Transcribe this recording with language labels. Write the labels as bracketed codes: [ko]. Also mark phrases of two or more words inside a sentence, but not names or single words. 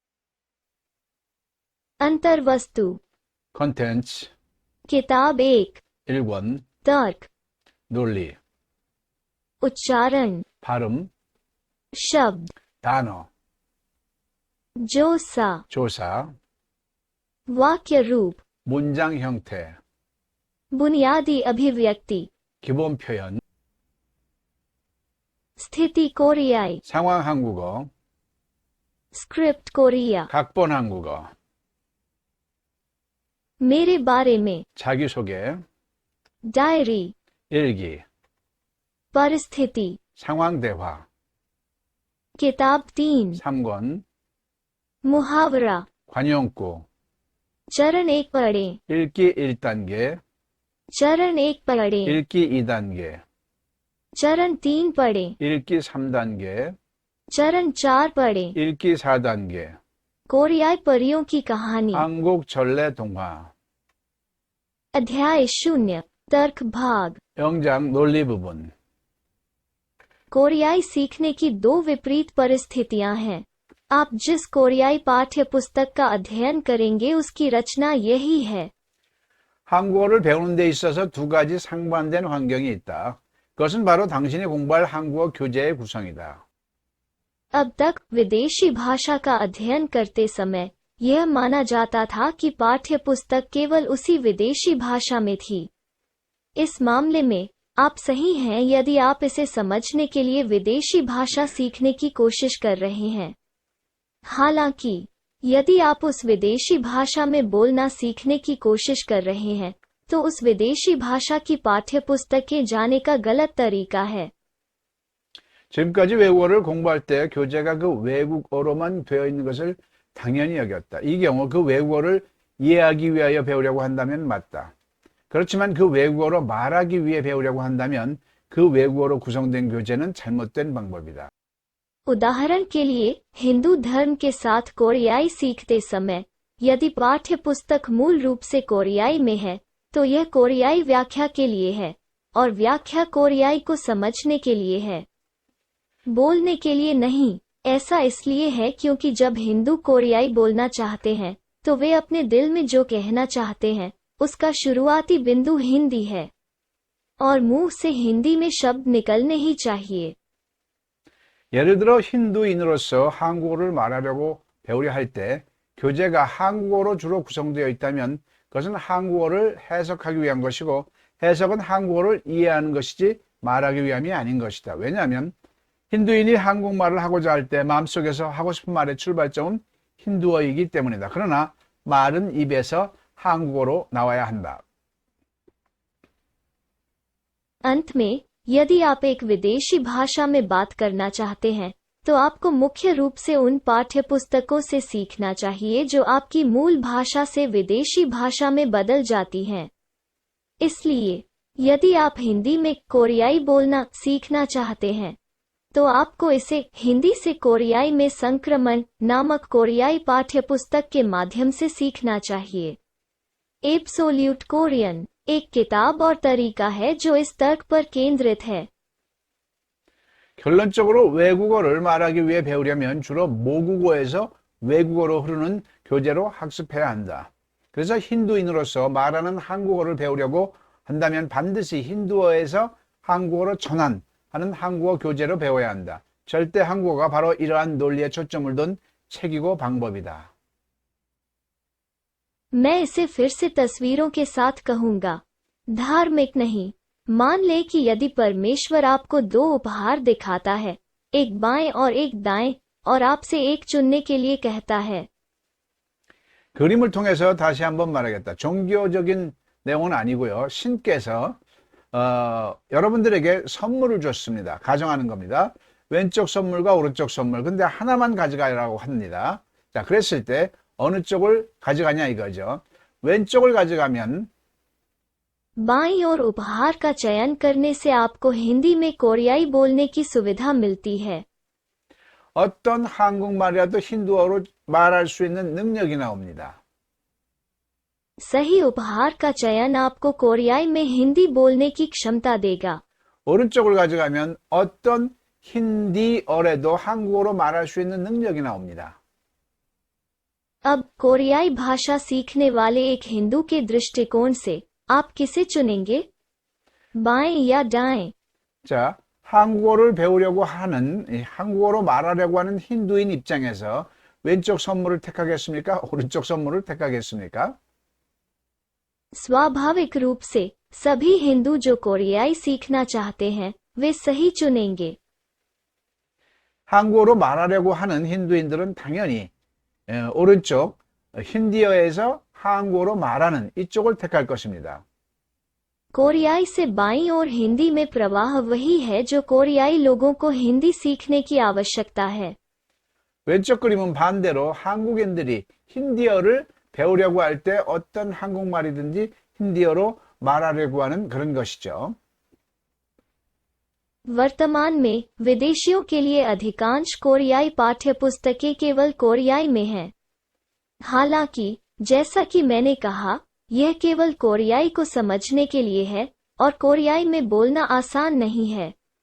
[hi] अंतर्वस्तु। [ko] 컨텐츠 [hi] किताब 1। [ko] 1권 [hi] तर्क। [ko] 논리 [hi] उच्चारण। [ko] 발음 [hi] शब्द। [ko] 단어 [hi] जोसा। [ko] 조사 [hi] वाक्य रूप। [ko] 문장 형태 [hi] बुनियादी अभिव्यक्ति। [ko] 기본 표현 [hi] स्थिति कोरियाई। [ko] 상황 한국어 [hi] स्क्रिप्ट कोरिया। [ko] 각본 한국어 [hi] मेरे बारे में। [ko] 자기소개 [hi] डायरी। [ko] 일기 [hi] परिस्थिति। [ko] 상황 대화 [hi] किताब 3। [ko] 3권 [hi] मुहावरा। [ko] 관용구 [hi] चरण 1 पढ़ें। [ko] 읽기 1단계 [hi] चरण 1 पढ़ें। [ko] 읽기 2단계 [hi] चरण 3 पढ़ें। [ko] 읽기 3단계 [hi] चरण 4 पढ़ें। [ko] 읽기 4단계 [hi] कोरियाई परियों की कहानी। [ko] 한국 전래 동화 [hi] अध्याय 0। तर्क भाग। [ko] 영장 논리 부분 [hi] कोरियाई सीखने की 2 विपरीत परिस्थितियां हैं। आप जिस कोरियाई पाठ्य पुस्तक का अध्ययन करेंगे उसकी रचना यही है। [ko] 한국어를 배우는 데 있어서 2가지 상반된 환경이 있다. 그것은 바로 당신이 공부할 한국어 교재의 구성이다. [hi] अब तक विदेशी भाषा का अध्ययन करते समय यह माना जाता था कि पाठ्य पुस्तक केवल उसी विदेशी भाषा में थी। इस मामले में आप सही हैं यदि आप इसे समझने के लिए विदेशी भाषा सीखने की कोशिश कर रहे हैं। हालांकि यदि आप उस विदेशी भाषा में बोलना सीखने की कोशिश कर रहे हैं तो उस विदेशी भाषा की पाठ्य पुस्तकें जाने का गलत तरीका है। [ko] 지금까지 외국어를 공부할 때 교재가 그 외국어로만 되어 있는 것을 당연히 여겼다. 이 경우 그 외국어를 이해하기 위하여 배우려고 한다면 맞다. 그렇지만 그 외국어로 말하기 위해 배우려고 한다면 그 외국어로 구성된 교재는 잘못된 방법이다. [hi] उदाहरण के लिए हिंदू धर्म के साथ कोरियाई सीखते समय यदि पाठ्य पुस्तक मूल रूप से कोरियाई में है तो यह कोरियाई व्याख्या के लिए है और व्याख्या कोरियाई को समझने के लिए है, बोलने के लिए नहीं। ऐसा इसलिए है क्योंकि जब हिंदू कोरियाई बोलना चाहते हैं तो वे अपने दिल में जो कहना चाहते हैं उसका शुरुआती बिंदु हिंदी है और मुंह से हिंदी में शब्द निकलने ही चाहिए। [ko] 예를 들어 힌두인으로서 한국어를 말하려고 배우려 할 때 교재가 한국어로 주로 구성되어 있다면 그것은 한국어를 해석하기 위한 것이고 해석은 한국어를 이해하는 것이지 말하기 위함이 아닌 것이다. 왜냐하면 힌두인이 한국말을 하고자 할 때 마음속에서 하고 싶은 말의 출발점은 힌두어이기 때문이다. 그러나 말은 입에서 한국어로 나와야 한다. [hi] अंत में यदि आप एक विदेशी भाषा में बात करना चाहते हैं तो आपको मुख्य रूप से उन पाठ्यपुस्तकों से सीखना चाहिए जो आपकी मूल भाषा से विदेशी भाषा में बदल जाती हैं। इसलिए यदि आप हिंदी में कोरियाई बोलना सीखना चाहते हैं तो आपको इसे हिंदी से कोरियाई में संक्रमण नामक कोरियाई पाठ्यपुस्तक के माध्यम से सीखना चाहिए। एब्सोल्यूट कोरियन एक किताब और तरीका है जो इस तर्क पर केंद्रित है। [ko] 결론적으로 외국어를 말하기 위해 배우려면 주로 모국어에서 외국어로 흐르는 교재로 학습해야 한다. 그래서 힌두인으로서 말하는 한국어를 배우려고 한다면 반드시 힌두어에서 한국어로 전환하는 한국어 교재로 배워야 한다. 절대 한국어가 바로 이러한 논리에 초점을 둔 책이고 방법이다. [hi] मैं इसे फिर से तस्वीरों के साथ कहूंगा, धार्मिक नहीं। मान ले कि यदि परमेश्वर आपको दो उपहार दिखाता है, एक बाएं और एक दाएं, और आपसे एक चुनने के लिए कहता है। [ko] 그림을 통해서 다시 한번 말하겠다. 종교적인 내용은 아니고요. 신께서 여러분들에게 선물을 줬습니다. 가정하는 겁니다. 왼쪽 선물과 오른쪽 선물. 근데 하나만 가져가라고 합니다. 자, 그랬을 때 어느 쪽을 가져가냐 이거죠. 왼쪽을 가져가면 [hi] बाईं ओर उपहार का चयन करने से आपको हिंदी में कोरियाई बोलने की सुविधा मिलती है। [ko] 어떤 한국말이라도 힌두어로 말할 수 있는 능력이 나옵니다. [hi] सही उपहार का चयन आपको कोरियाई में हिंदी बोलने की क्षमता देगा। [ko] 오른쪽을 가져가면 어떤 힌디어라도 한국어로 말할 수 있는 능력이 나옵니다. [hi] अब कोरियाई भाषा सीखने वाले एक हिंदू के दृष्टिकोण से आप किसे चुनेंगे, बाएं या दाएं? [ko] 자, 한국어를 배우려고 하는, 한국어로 말하려고 하는 힌두인 입장에서 왼쪽 선물을 택하겠습니까? 오른쪽 선물을 택하겠습니까? [hi] स्वाभाविक रूप से सभी हिंदू जो कोरियाई सीखना चाहते हैं वे सही चुनेंगे। [ko] 한국어로 말하려고 하는 힌두인들은 당연히 오른쪽 힌디어에서 한국어로 말하는 이쪽을 택할 것입니다. [hi] कोरियाई से बाईं ओर हिंदी में प्रवाह वही है जो कोरियाई लोगों को हिंदी सीखने की आवश्यकता है। [ko] 왼쪽 그림은 반대로 한국인들이 힌디어를 배우려고 할 때 어떤 한국말이든지 힌디어로 말하려고 하는 그런 것이죠. [hi] वर्तमान में विदेशियों के लिए अधिकांश कोरियाई पाठ्यपुस्तकें केवल कोरियाई में हैं। हालांकि जैसा कि मैंने कहा, यह केवल कोरियाई को समझने के लिए है और कोरियाई में बोलना आसान नहीं है।